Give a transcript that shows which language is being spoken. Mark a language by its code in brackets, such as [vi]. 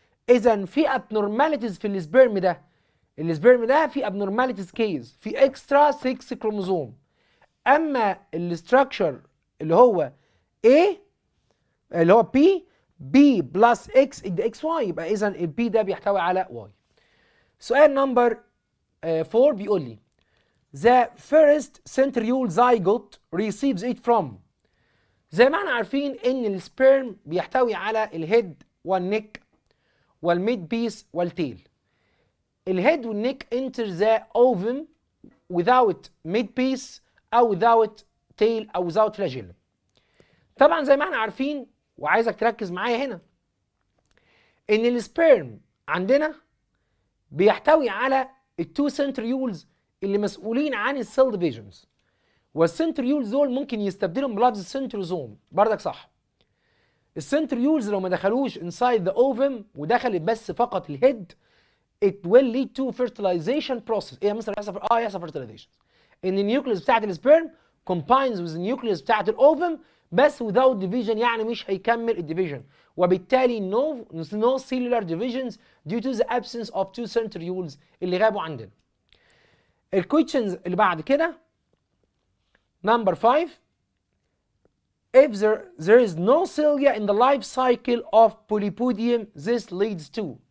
[ar] اذا في abnormalities في السبيرم ده، السبيرم ده في abnormalities كيز، في اكسترا 6 كروموسوم. اما الاستراكشر اللي هو A اللي هو B بلس X ادي XY، يبقى اذا البي ده بيحتوي على Y. سؤال نمبر 4 بيقول لي [en] The first centriole zygote receives it from. [ar] زي ما احنا عارفين ان السبيرم بيحتوي على الهيد والنك والميد بيس والتيل. الهيد والنك [en] enter the ovum without mid piece او without tail او without flagellum. [ar] طبعا زي ما احنا عارفين وعايزك تركز معايا هنا ان السبيرم عندنا بيحتوي على التو سنتريولز اللي مسؤولين عن السيل ديفيجنز، والسنتريولز دول ممكن يستبدلهم بلفظ السنتروزوم. بردك صح، السنتريولز لو ما دخلوش [en] inside the ovum [ar] ودخلت بس فقط الهيد [en] it will lead to fertilization process. [ar] ايه مثلا يحصل fertilization ان النيوكليوس بتاعت السبيرم [en] combines with [ar] النيوكليوس بتاعت الاوفم بس [en] without division، [ar] يعني مش هيكمل الديفيجن، وبالتالي [en] no cellular divisions due to the absence of two centrioles [ar] اللي غابوا عندنا. الكويشنز اللي بعد كده [en] number 5 if there is no cilia in the life cycle of polypodium this leads to.